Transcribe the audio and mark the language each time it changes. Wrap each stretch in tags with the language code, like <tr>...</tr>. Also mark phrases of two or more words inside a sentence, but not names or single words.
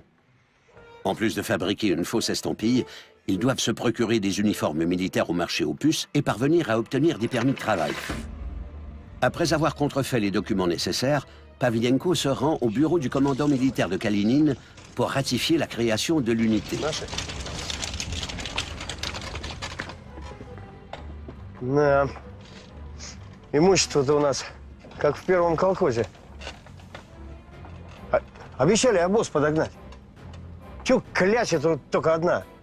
<fr>En plus de fabriquer une fausse estampille, ils doivent se procurer des uniformes militaires au marché aux puces et parvenir à obtenir des permis de travail. Après avoir contrefait les documents nécessaires, Pavlienko se rend au bureau du commandant militaire de Kalinine pour ratifier la création de l'unité.</fr> <ru>Да. Имущество-то у нас как в первом колхозе. Обещали обоз подогнать. Чё кляча тут только одна?</ru>